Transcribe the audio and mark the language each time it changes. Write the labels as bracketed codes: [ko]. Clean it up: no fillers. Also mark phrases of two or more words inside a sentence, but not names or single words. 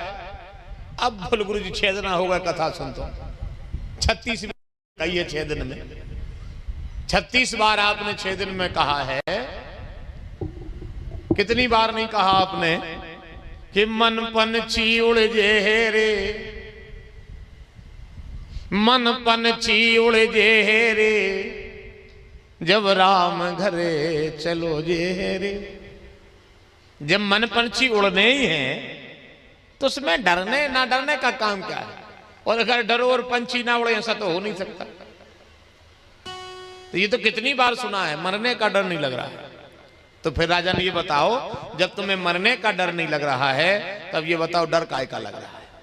[hi] अब बोल गुरु जी 6 दिन हो गए कथा सुनते, 36 कही है 6 दिन में। 36 बार आपने 6 दिन में कहा है। कितनी बार नहीं कहा आपने कि मन पंछी उड़ जे रे, मन पंछी उड़ जे रे, जब राम घरे चलो जे रे। जब मन पंछी उड़ने ही हैं तो उसमें डरने ना डरने का काम क्या है? और अगर डरो और पंछी ना उड़े ऐसा तो हो नहीं सकता। तो ये तो कितनी बार सुना है, मरने का डर नहीं लग रहा है। तो फिर राजन ये बताओ, जब तुम्हें मरने का डर नहीं लग रहा है तब ये बताओ डर काय का लग रहा है?